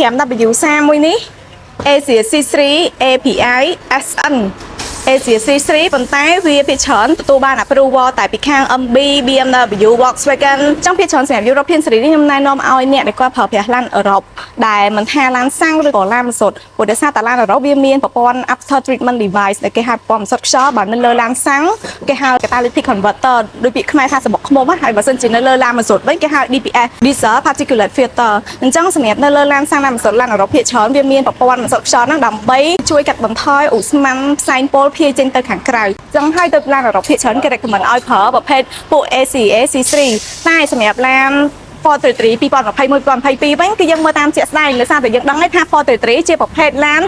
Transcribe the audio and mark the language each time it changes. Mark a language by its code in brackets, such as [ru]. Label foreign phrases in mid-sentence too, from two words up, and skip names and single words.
[km] 5W3 មួយនេះ Asia C3 API SN Asia C3 ប៉ុន្តែវាភាគច្រើនទទួលបាន approval តែពីខាង MB BMW Volkswagen ចឹងភាគច្រើនសម្រាប់ [en] European series [km] នេះខ្ញុំណែនាំឲ្យអ្នកដែលគាត់ប្រើប្រាស់ឡានអឺរ៉ុបដែលមិនថាឡានសាំងឬក៏ឡានម៉ាសុតព្រោះដោយសារតែឡានអឺរ៉ុបវាមានប្រព័ន្ធ [en] after treatment device [km] ដែលគេហៅប្រព័ន្ធម៉ាសុតខ្យល់បើនៅលើឡានសាំងគេហៅ [en] catalytic converter [km] ដូចពាក្យខ្មែរថាសំ បុកឃ្មុំហើយបើសិនជានៅលើឡានម៉ាសុតវិញគេហៅ [en] DPF diesel particulate filter [km] អញ្ចឹងសម្រាប់នៅលើឡានសាំងឡានម៉ាសុតឡានអឺរ៉ុបភាគច្រើនវាមានប្រព័ន្ធម៉ាសុតខ្យល់ហ្នឹងដើម្បីជួយកាត់បន្ថយឧស្ម័នផ្សែងពុលភាយចេញទៅខាងក្រៅចឹងហើយទៅឡានអឺរ៉ុបភាគច្រើនគេ recommend ឲ្យប្រើប្រភេទពួក ACA C3 តែសម្រាប់ឡាន433 2021-2022 វិញគឺយើងមើលតាមជាក់ស្ដែងដោយសារតែយើងដឹងហើយថា433ជាប្រភេទឡាន